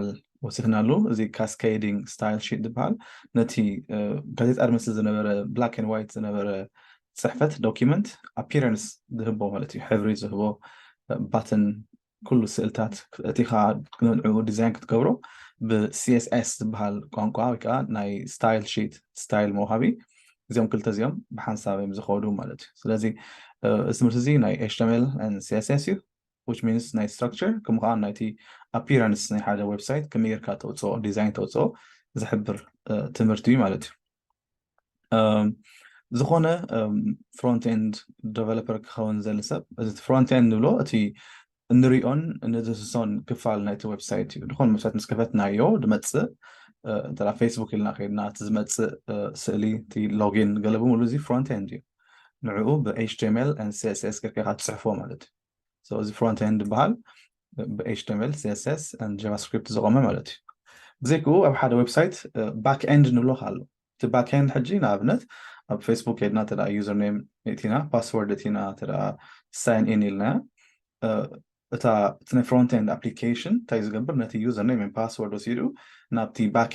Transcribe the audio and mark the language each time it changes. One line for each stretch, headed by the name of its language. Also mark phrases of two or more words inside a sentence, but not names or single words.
Tigrinya: ወሲኽናሉ እዚ
English: cascading style sheet
Tigrinya: ዝበሃል ነቲ ጋዜጣ ዝመስል ዝነበረ
English: black and white
Tigrinya: ዝነበረ ፅሕፈት
English: document appearance
Tigrinya: ዝህቦ ማለት እዩ ሕብሪ ዝህቦ ባተን ኩሉ ስእልታት እቲኻ ንዕኡ ዲዛይን ክትገብሮ ብ-CSS ዝበሃል ቋንቋ ወይ ከዓ ናይ
English: style sheet
Tigrinya: ስታይል መውሃቢ እዚኦም ክልተ እዚኦም ብሓንሳብ እዮም ዝኸዱ ማለት እዩ ስለዚ እዚ ትምህርቲ እዚ ናይ
English: HTML and CSS
Tigrinya: እዩ
English: which means
Tigrinya: ናይ structure ከምኡ ከዓ ናይቲ appearance ናይ ሓደ ዌብሳይት ከመይ ጌርካ ተውፅኦ ዲዛይን ተውፅኦ ዝሕብር ትምህርቲ እዩ ማለት እዩ ዝኾነ
English: front end developer
Tigrinya: ክኸውን ዘለ ሰብ እዚ
English: front end
Tigrinya: ንብሎ እቲ እንሪኦን ንድስሶን ክፋል ናይቲ ዌብሳይት እዩ ድኾነ ዌብሳይት ምስ ከፈትናዮ ድመፅእ እንተላ ፌስቡክ ኢልና ከይድና እቲ ዝመፅእ ስእሊ እቲ ሎጊን ገለ ብምሉ እዚ
English: front end
Tigrinya: እዩ ንዕኡ ብ-
English: HTML and
Tigrinya: CSS ጌርካ ትፅሕፎ ማለት እዩ so እዚ
English: front end
Tigrinya: ይበሃል ብ-
English: HTML CSS and JavaScript
Tigrinya: ዝቆመ ማለት እዩ ብዘይክኡ ኣብ ሓደ ዌብሳይት
English: back end
Tigrinya: ንብሎ ኣሎ እቲ
English: back end
Tigrinya: ሕጂ ንኣብነት ኣብ ፌስቡክ ከይድና ተዳ
English: user name
Tigrinya: እቲና ፓስወርድ እቲና ተዳ
English: sign in
Tigrinya: ኢልና እታ ናይ
English: front end application
Tigrinya: እንታይ ዝገብር ነቲ
English: user name password
Tigrinya: ወሲዱ ናብቲ ባክ